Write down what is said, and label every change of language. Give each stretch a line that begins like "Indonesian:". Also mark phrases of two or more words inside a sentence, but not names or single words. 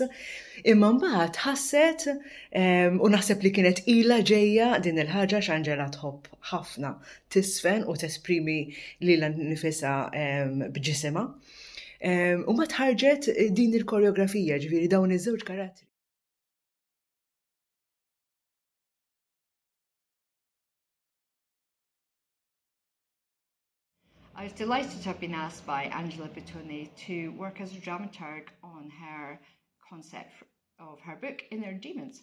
Maltese: Imma mbagħad ħasset u naħseb li kienet ilha ġejja din il-ħaġa x'Angela tħobb ħafna tisfen u tesprimi lilha nifisha b'ġisimha. U ma tħarġet din il-koreografija, ġifieri dawn iż-żewġ karattri.
English: I was delighted to have been asked by Angela Bettoni to work as a dramaturg on her concept of her book, Inner Demons.